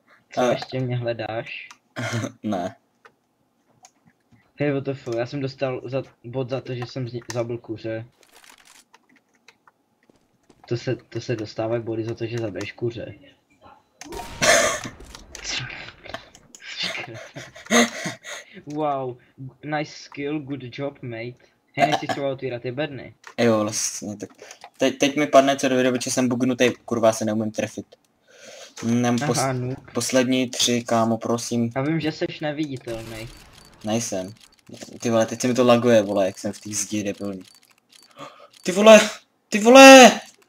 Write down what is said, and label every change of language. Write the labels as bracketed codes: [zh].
[cs] Co ještě mě hledáš? Ne. Hej, WTF, já jsem dostal bod za to, že jsem zabil kuře. To se dostávají body za to, že zabiješ kuře. [en] Wow, nice skill, good job, mate. [cs] Hej, nechci třeba otvírat ty bedny. Jo, vlastně, tak. Teď mi padne co do videa, protože jsem bugnutý, kurva se neumím trefit. Aha, poslední 3, kámo, prosím. Já vím, že seš neviditelný. Nejsem. Ty vole, teď se mi to laguje, vole, jak jsem v té zdi debilní. Ty vole! Ty vole!